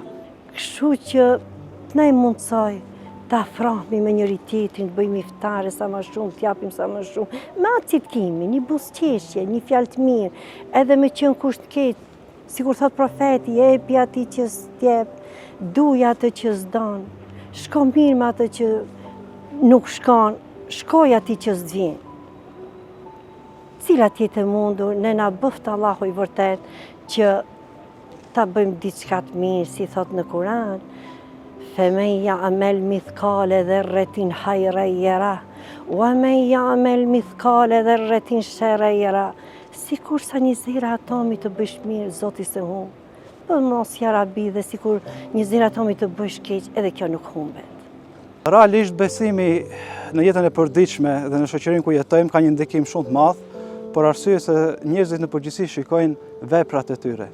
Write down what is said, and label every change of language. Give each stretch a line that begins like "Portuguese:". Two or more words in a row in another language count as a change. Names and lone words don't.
Albanian: Kështu që na i mundsoj ta afrohemi me njëri tjetrin, të bëjmë iftare sa më shumë, t'japim sa më shumë, me atë që kemi, një buzëqeshje, një fjalë të mirë, edhe me qenë kusht të ketë, sikur thot profeti, jepi atij që s'jep, duj atë që s'don, shko mirë me atë që nuk shkon, shkoj atij që s'vjen. Cilat jetë e mundur, ne na bëft Allahu i vërtet që ta bëjmë diçka të mirë, si thot në Kur'an,
Arabic: فَمَنْ يَعْمَلْ مِثْقَالَ ذَرَّةٍ خَيْرًا يَرَهُ وَمَنْ يَعْمَلْ مِثْقَالَ ذَرَّةٍ شَرًّا يَرَهُ.
Albanian: Sikur sa një zera atomi të bësh mirë, Zoti se humb. Po mos ja rabi dhe sikur një zera atomi të bësh keq, edhe kjo nuk humbet. Realisht besimi në jetën e përditshme dhe në shoqërinë ku jetojmë ka një ndikim shumë të madh, por arsye se njerëzit në përgjithësi shikojnë veprat e tyre.